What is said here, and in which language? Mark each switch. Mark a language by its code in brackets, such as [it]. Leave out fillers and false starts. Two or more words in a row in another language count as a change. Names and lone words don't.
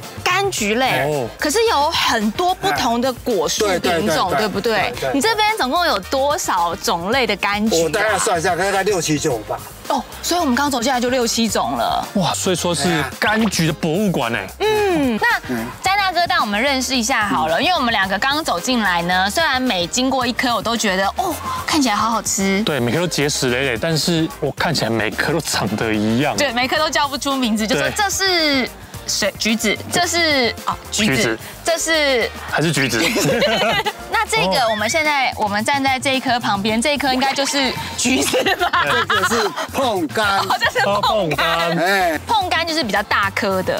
[zh] 柑橘類，可是有很多不同的果樹品種，對不对？你這邊總共有多少種類的柑橘？我大概算一下，大概6、7種吧。哦，所以我們剛走進來就6、7種了。哇，所以說是柑橘的博物館哎。那詹大哥带我們認識一下好了，因為我們兩個剛剛走進來呢，雖然每經過一顆，我都覺得哦，看起來好好吃。對，每顆都結實累累，但是我看起來每顆都長得一樣。對，每顆都叫不出名字，就說這是橘子，這是橘子，這是還是橘子。那這個我們站在這一顆旁邊，這一顆應該就是橘子吧？這個是椪柑，這是椪柑。哎，椪柑就是比較大顆的。